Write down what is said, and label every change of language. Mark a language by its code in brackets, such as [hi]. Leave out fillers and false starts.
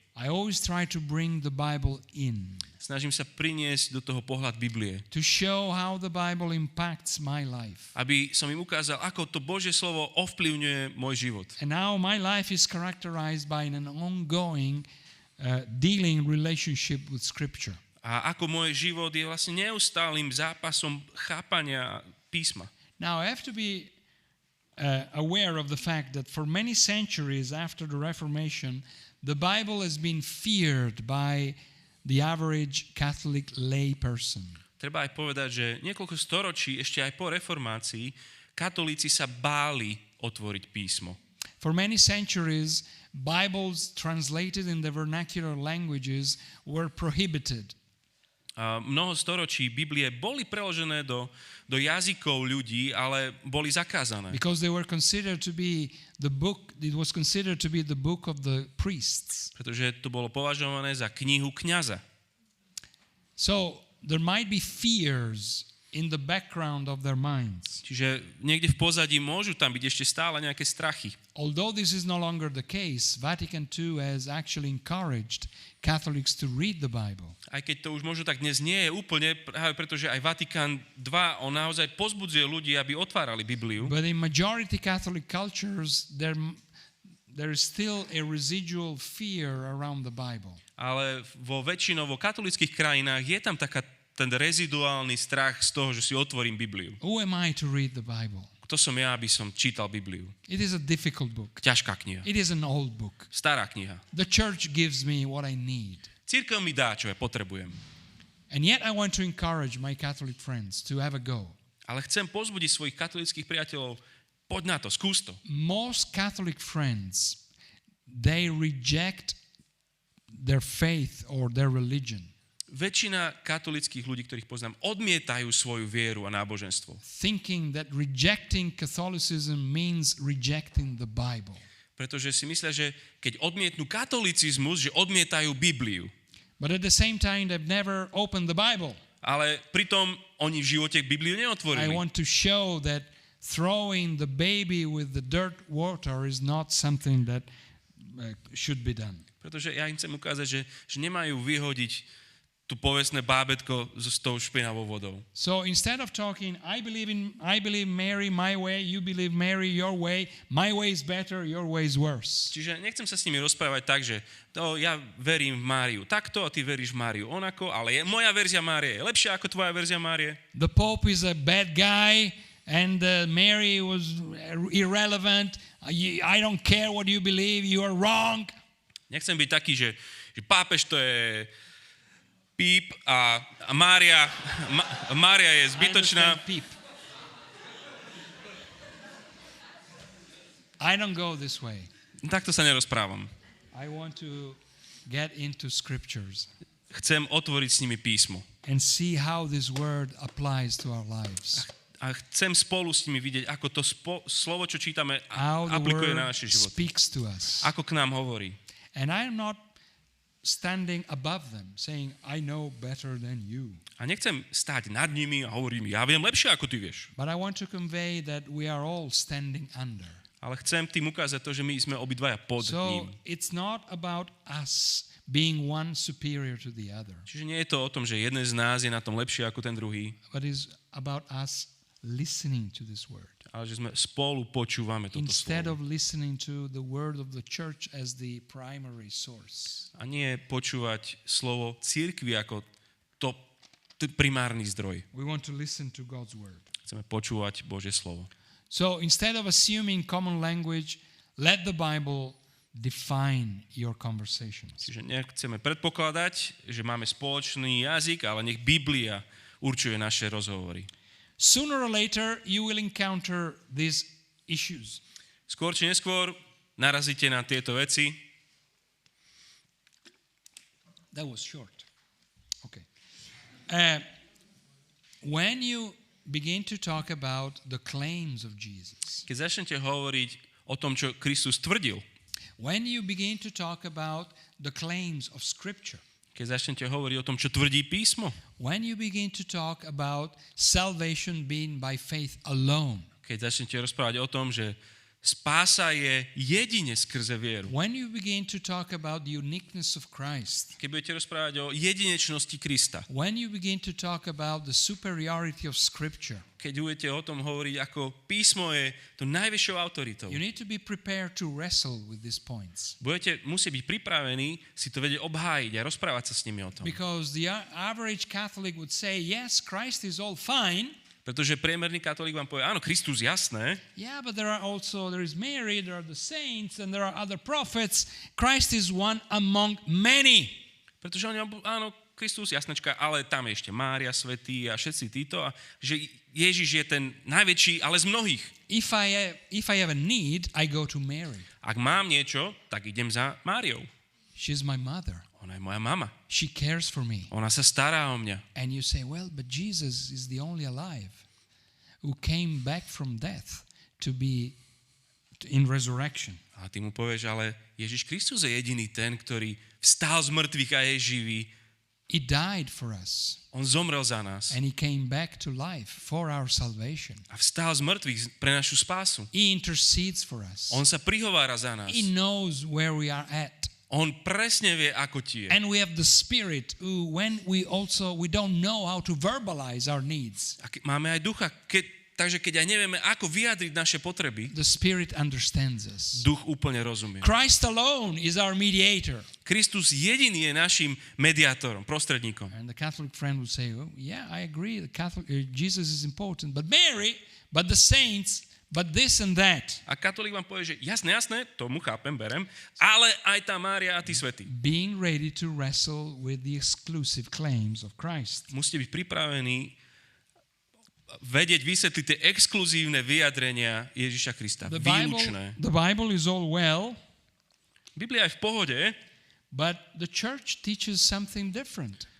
[en] I always try to bring the Bible in, [sk] snažím sa priniesť do toho pohľad Biblie, [en] to show how the Bible impacts my life. [sk] aby som im ukázal, ako to Božie slovo ovplyvňuje môj život. [en] And now my life is characterized by an ongoing dealing relationship with Scripture. [sk] A ako môj život je vlastne neustálým zápasom chápania písma. [en] Now I have to be aware of the fact that for many centuries after the Reformation, the Bible has been feared by the average Catholic lay person. [sk] Treba aj povedať, že niekoľko storočí, ešte aj po reformácii, katolíci sa báli otvoriť písmo. [en] For many centuries, Bibles translated in the vernacular languages were prohibited. [sk] A mnoho storočí Biblie boli preložené do jazykov ľudí, ale boli zakázané. [en] Because they were considered to be the book, it was considered to be the book of the priests. [sk] Pretože to bolo považované za knihu kňaza. [en] So there might be fears in the background of their minds. [sk] Čiže niekde v pozadí môžu tam byť ešte stále nejaké strachy. [en] Although this is no longer the case, Vatican II has actually encouraged Catholics to read the Bible. [sk] Aj keď to už možno tak dnes nie je úplne, práve pretože aj Vatikán II, on naozaj pozbudzuje ľudí, aby otvárali Bibliu. [en] But in majority Catholic cultures, there is still a residual fear around the Bible. [sk] Ale vo väčšinovo katolických krajinách je tam ten reziduálny strach z toho, že si otvorím Bibliu. [en] Who am I to read the Bible? [sk] Kto som ja, aby som čítal Bibliu? [en] It is a difficult book. [sk] Ťažká kniha. [en] It is an old book. [sk] Stará kniha. [en] The church gives me what I need. [sk] Cirkev mi dá, čo ja potrebujem. [en] And yet I want to encourage my Catholic friends to have a go. [sk] Ale chcem pozbudiť svojich katolických priateľov, poď na to, skús to. [en] Most Catholic friends they reject their faith or their religion, [sk] Väčšina katolických ľudí, ktorých poznám, odmietajú svoju vieru a náboženstvo. [en] thinking that rejecting Catholicism means rejecting the Bible. [sk] Pretože si myslia, že keď odmietnú katolicizmus, že odmietajú Bibliu. [en] But at the same time, they've never opened the Bible. [sk] Ale pritom oni v živote Bibliu [en] I [sk] neotvorili. [en] want to show that throwing the baby with the dirt water is not something that should be done. [sk] Pretože ja im chcem ukázať, že nemajú vyhodiť tú povestné bábätko s tou špinavou vodou. [en] So instead of talking, I believe Mary my way, you believe Mary your way, my way is better, your way is worse. [sk] Čiže nechcem sa s nimi rozprávať tak, že ja verím v Máriu takto a ty veríš v Máriu onako, ale moja verzia Márie je lepšia ako tvoja verzia Márie. [en] The Pope is a bad guy and Mary was irrelevant. I don't care what you believe, you are wrong. [sk] Nechcem byť taký, že pápež to je píp a Mária je zbytočná. [en] I don't go this way. [sk] Takto sa nerozprávam. [en] I want to get into scriptures [sk] Chcem otvoriť s nimi písmo. [en] and see how this word applies to our lives. [sk] A chcem spolu s nimi vidieť, ako to slovo, čo čítame, [en] How the [sk] aplikuje [en] word [sk] na naše životy. [en] speaks to us. [sk] Ako k nám hovorí. [en] And I am not standing above them, saying, I know better than you. [sk] A nechcem stáť nad nimi a hovorím, ja viem lepšie, ako ty vieš. [en] But I want to convey that we are all standing under. [sk] Ale chcem tým ukázať to, že my sme obidvaja pod [en] So [sk] ním. [en] it's not about us being one superior to the other, [sk] Čiže nie je to o tom, že jeden z nás je na tom lepšie ako ten druhý, [en] but it's about us listening to this word. [sk] ale že sme spolu počúvame toto [en] Instead [sk] slovo. [en] of listening to the word of the church as the primary source. [sk] A nie počúvať slovo cirkvi ako to primárny zdroj. [en] We want to listen to God's word. [sk] Chceme počúvať Božie slovo. [en] So instead of assuming common language, let the Bible define your conversations. [sk] Čiže nechceme predpokladať, že máme spoločný jazyk, ale nech Biblia určuje naše rozhovory. [en] Sooner or later, you will encounter these issues. [sk] Skôr či neskôr narazíte na tieto veci. [en] That was short. Okay. When you begin to talk about the claims of Jesus, [sk] Keď začnete hovoriť o tom, čo Kristus tvrdil, [en] when you begin to talk about the claims of Scripture, [sk] keď začnete hovoriť o tom, čo tvrdí písmo, [en] when you begin to talk about salvation being by faith alone, [sk] keď začnete rozprávať o tom, že spása je jedine skrze vieru, [en] when you begin to talk about the uniqueness of Christ, [sk] keď budete rozprávať o jedinečnosti Krista, [en] when you begin to talk about the superiority of Scripture, [sk] keď budete o tom hovoriť, ako písmo je to najvyššou autoritou, [en] you need to be prepared to wrestle with these points. [sk] budete musieť byť pripravení si to vedieť obhájiť a rozprávať sa s nimi o tom. [en] Because the average Catholic would say, yes, Christ is all fine. [sk] Pretože priemerný katolík vám povie, áno, Kristus, jasné, [en] Yeah, but there is Mary, there are the saints, and there are other prophets. Christ is one among many. [sk] pretože oni vám povedia, áno, Kristus, jasnečka, ale tam je ešte Mária, svätý a všetci títo, a že Ježiš je ten najväčší, ale z mnohých. [en] If I have a need, I go to Mary. [sk] Ak mám niečo, tak idem za Máriou. [en] She's my mother. [sk] Ona je moja mama. [en] She cares for me. [sk] Ona sa stará o mňa. [en] And you say, well, but Jesus is the only alive who came back from death to be in resurrection. [sk] A ty mu povieš, ale Ježiš Kristus je jediný ten, ktorý vstal z mŕtvych a je živý. [en] He died for us. [sk] On zomrel za nás. [en] And he came back to life for our salvation. [sk] A vstal z mŕtvych pre našu spásu. [en] He intercedes for us. [sk] On sa prihovára za nás. [en] He knows where we are at. [sk] On presne vie, ako ti je. [en] And we have the Spirit who, when we don't know how to verbalize our needs, [sk] A máme aj ducha, takže keď aj nevieme, ako vyjadriť naše potreby, [en] the Spirit understands us. [sk] duch úplne rozumie. [en] Christ alone is our mediator. [sk] Kristus jediný je našim mediátorom, prostredníkom. [en] And the Catholic friend would say, oh, yeah, I agree, Jesus is important, but Mary, but the saints, but this and that. [sk] A katolík vám povie, že jasné, tomu chápem, berem, ale aj tá Mária a tí svätí. [en] Being ready to wrestle with the exclusive claims of Christ. [sk] Musíte byť pripravení vedieť vysvetliť tie exkluzívne vyjadrenia Ježiša Krista. Výlučné. [en] The Bible is all well, [sk] Biblia je v pohode, [en] but the church teaches something different.